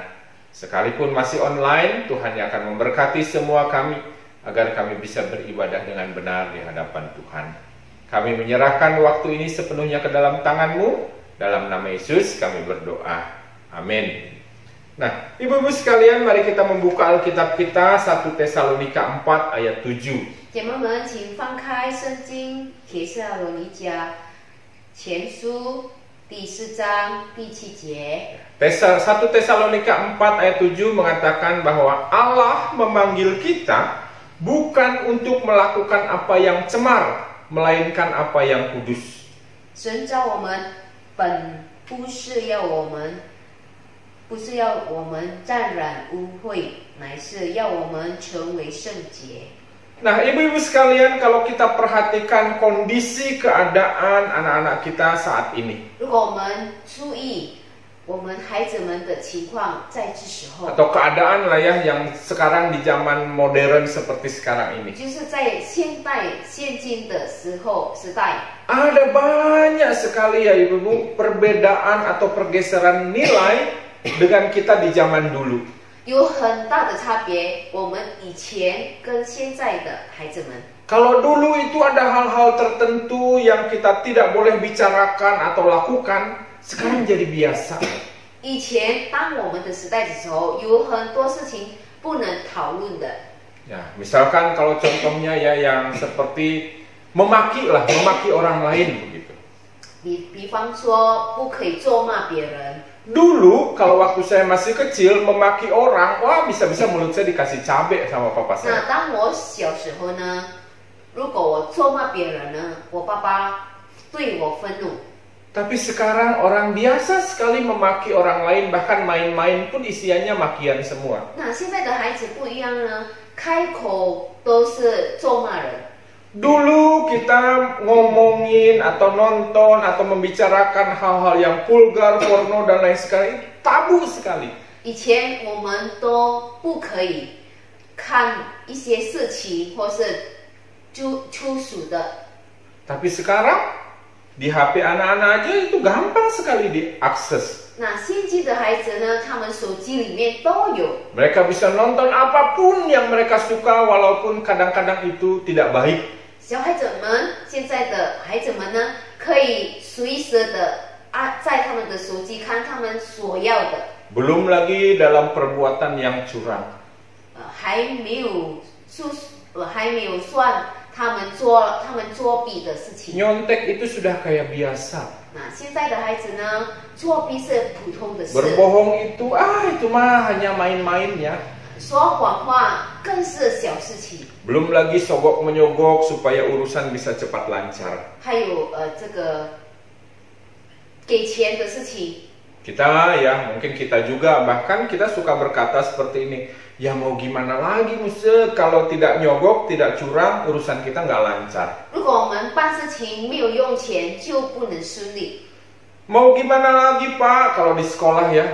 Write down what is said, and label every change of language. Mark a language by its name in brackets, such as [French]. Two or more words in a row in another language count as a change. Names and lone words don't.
[Indonesian] Sekalipun masih online, Tuhan yang akan memberkati semua kami agar kami bisa beribadah dengan benar di hadapan Tuhan. Kami menyerahkan waktu ini sepenuhnya ke dalam tangan-Mu. Dalam nama Yesus kami berdoa. Amin. Nah, ibu-ibu sekalian, mari kita membuka Alkitab kita 1 Tesalonika 4 ayat 7. [Chinese] 姐妹们，请翻开圣经帖撒罗尼迦前书第4章第7节。 [Indonesian] 1 Tesalonika 4 ayat 7 mengatakan bahwa Allah memanggil kita bukan untuk melakukan apa yang cemar, melainkan apa yang kudus. [Chinese] 神召我们本不是要我们沾染污秽，乃是要我们成为圣洁。 [Indonesian] Nah, ibu-ibu sekalian, kalau kita perhatikan kondisi keadaan anak-anak kita saat ini, [Chinese] 如果我们注意我们孩子们的情况，在这时候， [Indonesian] atau keadaan lah ya yang sekarang di zaman modern seperti sekarang ini, [Chinese] 就是在现今的时代， [Indonesian] ada banyak sekali ya ibu-ibu perbedaan atau pergeseran nilai dengan kita di zaman dulu. [Chinese] 有很大的差别。我们以前跟现在的孩子们， [Indonesian] Kalau dulu itu ada hal-hal tertentu yang kita tidak boleh bicarakan atau lakukan, sekarang jadi biasa. [Chinese] 以前当我们的时代的时候，有很多事情不能讨论的。 [Indonesian] Ya, misalkan kalau contohnya ya yang seperti memaki orang lain begitu. [Chinese] 比方说，不可以咒骂别人。 [Indonesian] Dulu kalau waktu saya masih kecil memaki orang, wah bisa-bisa mulut saya dikasih cabai sama papa [Chinese] 那 [Indonesian] saya. [Chinese] 当我小时候呢，如果我咒骂别人呢，我爸爸对我愤怒。 [Indonesian] Tapi sekarang orang biasa sekali memaki orang lain, bahkan main-main pun isiannya makian semua. [Chinese] 那现在的孩子不一样呢，开口都是咒骂人。 [Indonesian] Dulu kita ngomongin atau nonton atau membicarakan hal-hal yang vulgar, porno dan lain sekali, tabu sekali. [Chinese] 以前我们都不可以看一些色情或是粗俗的。 [Indonesian] Tapi sekarang di HP anak-anak aja itu gampang sekali diakses. [Chinese] 那现今的孩子呢，他们手机里面都有。 [Indonesian] Mereka bisa nonton apapun yang mereka suka walaupun kadang-kadang itu tidak baik. [Chinese] 小孩子们，现在的孩子们呢，可以随时的在他们的手机看他们所要的。 [Indonesian] Belum lagi dalam perbuatan yang curang. [Chinese] 还没有算他们作弊的事情。 [Indonesian] Nyontek itu sudah kayak biasa. [Chinese] 那现在的孩子呢，作弊是普通的事。 [Indonesian] Berbohong itu mah hanya main-main ya. [Chinese] 说谎话更是小事情。 [Indonesian] Belum lagi sogok menyogok supaya urusan bisa cepat lancar. [Chinese] 还有这个给钱的事情。 [Indonesian] Kita ya, mungkin kita juga bahkan kita suka berkata seperti ini. Ya mau gimana lagi Muse, kalau tidak nyogok, tidak curang, urusan kita nggak lancar. [Chinese] 如果我们办事情没有用钱，就不能顺利。 [Indonesian] Mau gimana lagi Pak, kalau di sekolah ya.